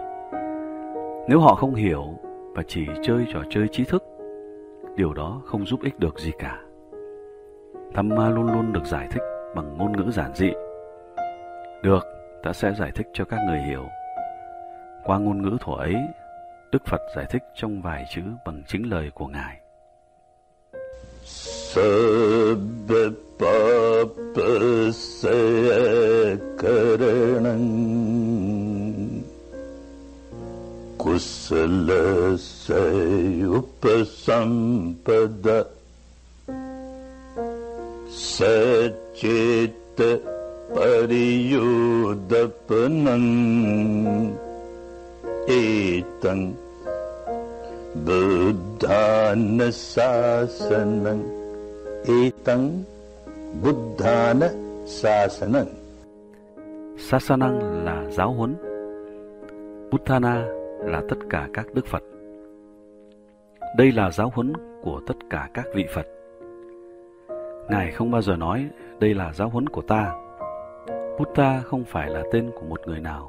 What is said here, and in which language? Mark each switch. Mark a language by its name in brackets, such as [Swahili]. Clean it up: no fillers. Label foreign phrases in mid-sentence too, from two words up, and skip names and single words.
[Vietnamese] Nếu họ không hiểu và chỉ chơi trò chơi trí thức, điều đó không giúp ích được gì cả. Dhamma luôn luôn được giải thích bằng ngôn ngữ giản dị. Được, ta sẽ giải thích cho các người hiểu. Qua ngôn ngữ thuở ấy, Đức Phật giải thích trong vài chữ bằng chính lời của Ngài. [Pali] Sabba papa sakaranam kusala sayupasampada sachita pariyudapanam etang Buddhana sasanam etang Buddhana sasanam. [Vietnamese] Sasanam là giáo huấn, Buddhana là tất cả các đức Phật. Đây là giáo huấn của tất cả các vị Phật. Ngài không bao giờ nói đây là giáo huấn của ta. Buddha không phải là tên của một người nào.